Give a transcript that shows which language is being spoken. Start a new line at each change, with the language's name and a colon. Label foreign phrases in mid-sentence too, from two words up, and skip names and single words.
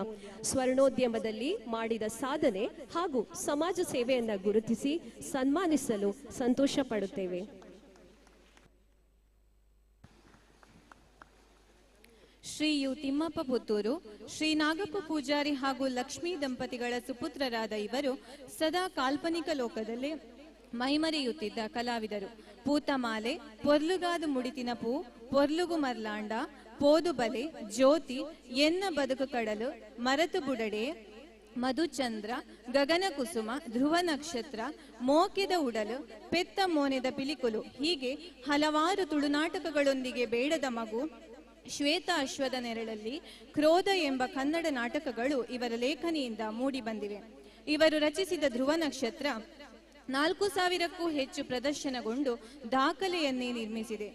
Kannada: ಸ್ವರ್ಣೋದ್ಯಮದಲ್ಲಿ ಮಾಡಿದ ಸಾಧನೆ ಹಾಗೂ ಸಮಾಜ ಸೇವೆಯನ್ನ ಗುರುತಿಸಿ ಸನ್ಮಾನಿಸಲು ಸಂತೋಷ ಪಡುತ್ತೇವೆ. ಶ್ರೀ ಯು ತಿಮ್ಮಪ್ಪ ಪುತ್ತೂರು, ಶ್ರೀ ನಾಗಪ್ಪ ಪೂಜಾರಿ ಹಾಗೂ ಲಕ್ಷ್ಮೀ ದಂಪತಿಗಳ ಸುಪುತ್ರರಾದ ಇವರು ಸದಾ ಕಾಲ್ಪನಿಕ ಲೋಕದಲ್ಲಿ ಮೈಮರೆಯುತ್ತಿದ್ದ ಕಲಾವಿದರು. ಪೂತಮಾಲೆ, ಪೊರ್ಲುಗಾದು ಮುಡಿತಿನ ಪೂ, ಪೊರ್ಲುಗು ಮರ್ಲಾಂಡ, ಪೋದು ಬಲೆ, ಜ್ಯೋತಿ, ಎನ್ನ ಬದುಕು ಕಡಲು, ಮರತು ಬುಡಡೆ, ಮಧುಚಂದ್ರ, ಗಗನ ಕುಸುಮ, ಧ್ರುವ ನಕ್ಷತ್ರ, ಮೋಕೆದ ಉಡಲು, ಪೆತ್ತ ಮೋನೆದ ಪಿಲಿಕುಲು ಹೀಗೆ ಹಲವಾರು ತುಳುನಾಟಕಗಳೊಂದಿಗೆ ಬೇಡದ ಮಗು, ಶ್ವೇತ ಅಶ್ವದ ನೆರಳಲ್ಲಿ, ಕ್ರೋಧ ಎಂಬ ಕನ್ನಡ ನಾಟಕಗಳು ಇವರ ಲೇಖನಿಯಿಂದ ಮೂಡಿ ಬಂದಿವೆ. ಇವರು ರಚಿಸಿದ ಧ್ರುವ ನಕ್ಷತ್ರ 4000ಕ್ಕೂ ಹೆಚ್ಚು ಪ್ರದರ್ಶನಗೊಂಡು ದಾಖಲೆಯನ್ನೇ ನಿರ್ಮಿಸಿದೆ.